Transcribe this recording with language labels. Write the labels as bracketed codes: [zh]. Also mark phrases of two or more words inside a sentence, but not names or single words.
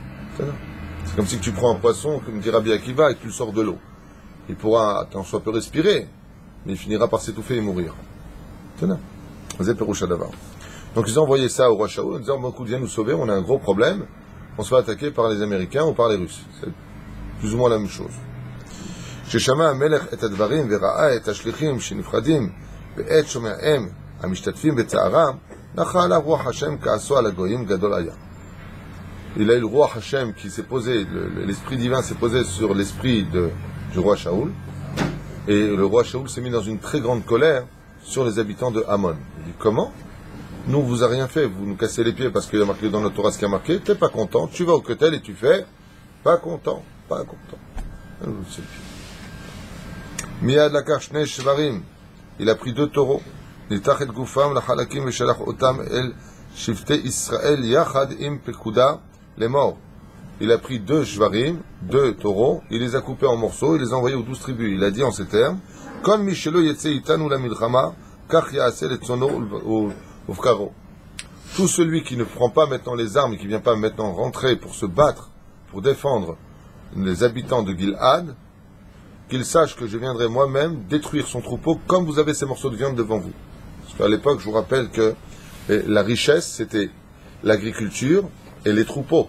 [fr] C'est comme si tu prends un poisson, comme dit Rabbi Akiva, et que tu le sors de l'eau. Il pourra, tant soit peu respirer, mais il finira par s'étouffer et mourir. Donc ils ont envoyé ça au roi Shaoul en disant, bon, écoute, viens nous sauver, on a un gros problème, on se fait attaquer par les Américains ou par les Russes. C'est plus ou moins la même chose. [he] ששמע המלך את הדברים וראה את השליחים שנפרדים בעת שומעיהם המשתתפים בצערם, נחה עליו רוח השם כעסו על הגויים גדול היה. [fr] Il a eu le roi Hashem qui s'est posé, l'esprit divin s'est posé sur l'esprit du roi Shaoul, et le roi Shaoul s'est mis dans une très grande colère sur les habitants de Ammon. Il dit, comment? Nous, on vous a rien fait, vous nous cassez les pieds parce qu'il y a marqué dans notre Torah ce qu'il y a marqué, t'es pas content, tu vas au Kotel et tu fais, pas content. [he] מיד לקח שני שוורים, [fr] il a pris 2 taureaux, [he] ניתח את גופם לחלקים ושלח אותם אל שבטי ישראל יחד עם פקודה [fr] les morts. Il a pris 2 shvarim, 2 taureaux, il les a coupés en morceaux, il les a envoyés aux 12 tribus. Il a dit en ces termes, [he] כל מי שלא יצא איתנו למלחמה, כך יעשה לצאנו ובקרו. [fr] Tout celui qui ne prend pas maintenant les armes et qui ne vient pas maintenant rentrer pour se battre, pour défendre les habitants de Gil'ad, qu'il sache que je viendrai moi-même détruire son troupeau comme vous avez ces morceaux de viande devant vous. Parce qu'à l'époque, je vous rappelle que la richesse, c'était l'agriculture et les troupeaux.